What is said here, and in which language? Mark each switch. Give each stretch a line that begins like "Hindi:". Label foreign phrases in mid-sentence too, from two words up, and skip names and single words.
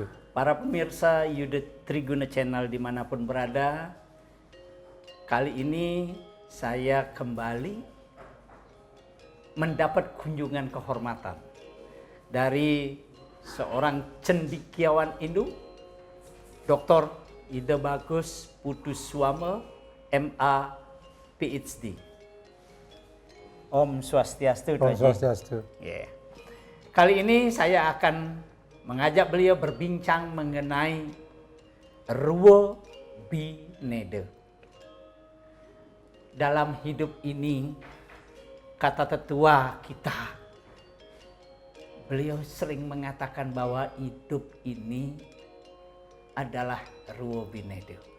Indonesian: Para pemirsa Yuda Triguna Channel dimanapun berada, kali ini saya kembali mendapat kunjungan kehormatan dari seorang cendekiawan Hindu, Dr. Ida Bagus Putuswama, MA, PhD.
Balinese: Om Swastiastu. Om Swastiastu.
Indonesian: Yeah. Kali ini saya akan mengajak beliau berbincang mengenai Ruwo Bineda. Dalam hidup ini, kata tetua kita, beliau sering mengatakan bahwa hidup ini adalah Ruwo Bineda.